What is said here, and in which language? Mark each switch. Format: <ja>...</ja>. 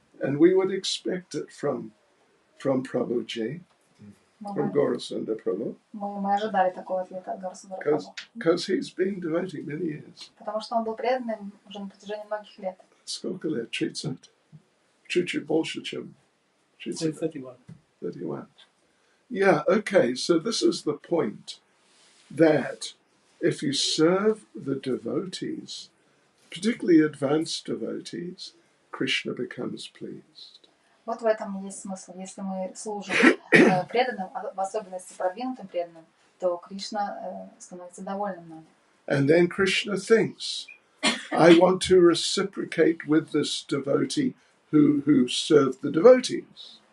<en>And we would expect it from Prabhuji, from Gaurasundar Prabhu,</en> <ru>Мы ожидали такого ответа от Гарасундара Прабху.</ru> <en>because he's been devoting many years.</en> <ru>Потому что он был преданным уже на протяжении многих лет. Сколько лет? 30? Чуть-чуть больше, чем 30. 31. 31.</ru> <en>Yeah, okay, so this is the point, that if you serve the devotees, particularly advanced devotees, Krishna becomes pleased.</en> <ru>Вот в этом и есть смысл. Если мы служим преданным, в особенности продвинутым преданным, то Кришна становится довольным нами.</ru> <en>And then Krishna thinks, I want to reciprocate with this devotee who served the devotees.</en>